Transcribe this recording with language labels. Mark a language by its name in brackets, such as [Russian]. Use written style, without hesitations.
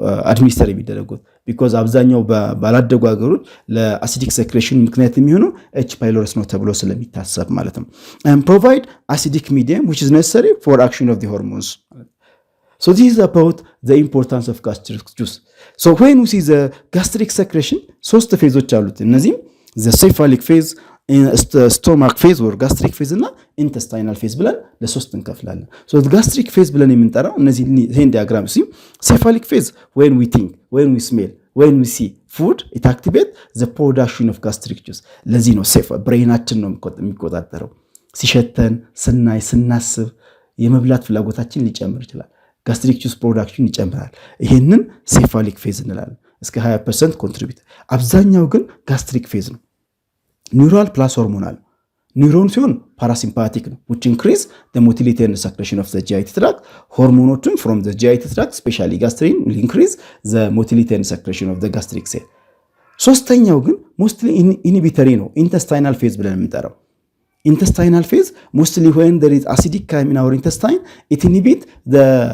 [Amharic] አድሚኒስተር የሚደረጉት ቢኮዝ አብዛኛው ባላደጉ ሀገሮች ለአሲዲክ ሴክሬሽን ምክንያት የሚሆነው ኤች ፓይሎሪስ ነው ተብሎ ስለሚታሰብ ማለት ነው። [English] and provide acidic medium which is necessary for action of the hormones. So this is about the importance of gastric juice. So when we see the gastric secretion [Amharic] ሶስት ፌዞች አሉት። እነዚህም [English] the cephalic phase, stomach phase or gastric phase [Amharic] እና [English] intestinal phase [Amharic] ብለን ለሶስት እንከፍላለን። [English] So the gastric phase [Amharic] ብለን የምንጠራው እነዚህ ይሄን ዲያግራም ሲም [English] cephalic phase when we think, when we smell, when we see food it activate the production of gastric juice. [Amharic] ለዚህ ነው ብሬናችን ነው የሚቆጣጠረው። ሲሸተን ስናይ ስናስብ የመብላት ፍላጎታችን ሊጨምር ይችላል። ጋስትሪክ ጁስ ፕሮዳክሽን ይጨምራል። ይሄንን ሴፋሊክ ፌዝ እንላለን። እስከ 20% ኮንትሪቢዩት። አብዛኛው ግን ጋስትሪክ ፌዝ ነው። ኒውራል ፕላስ ሆርሞናል። ኒውሮን ሲሆን ፓራሲምፓቲክ ነው [English] which increase the motility and secretion of the GI tract. [Amharic] ሆርሞኖችን [English] from the GI tract especially gastrin will increase the motility and secretion of the gastric cell. [Amharic] ሶስተኛው ግን [English] mostly inhibitory [Amharic] ነው [English] intestinal phase [Amharic] ብለን የምንጠራው። [English] Intestinal phase mostly when there is acidic chemical in our intestine it inhibit the